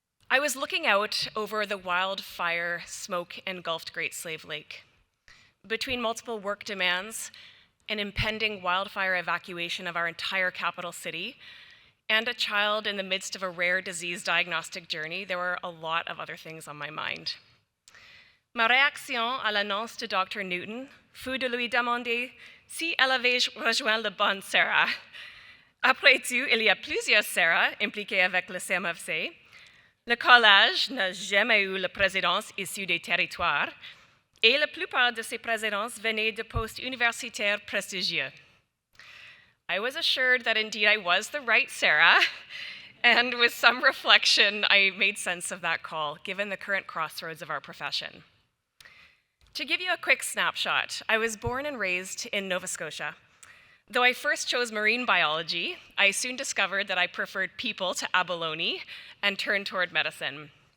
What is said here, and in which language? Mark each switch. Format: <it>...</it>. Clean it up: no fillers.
<en>I was looking out over the wildfire smoke engulfed Great Slave Lake. Between multiple work demands, an impending wildfire evacuation of our entire capital city, and a child in the midst of a rare disease diagnostic journey, there were a lot of other things on my mind.</en> <fr>Ma réaction à l'annonce de Dr. Newton fut de lui demander si elle avait rejoint le bon Sarah. Après tout, il y a plusieurs Sarah impliquées avec le CMFC. Le collège n'a jamais eu la présidence issue des territoires, et la plupart de ces présidences venaient de postes universitaires prestigieux.</fr> <en>I was assured that indeed I was the right Sarah, and with some reflection, I made sense of that call, given the current crossroads of our profession. To give you a quick snapshot, I was born and raised in Nova Scotia. Though I first chose marine biology, I soon discovered that I preferred people to abalone and turned toward medicine.</en>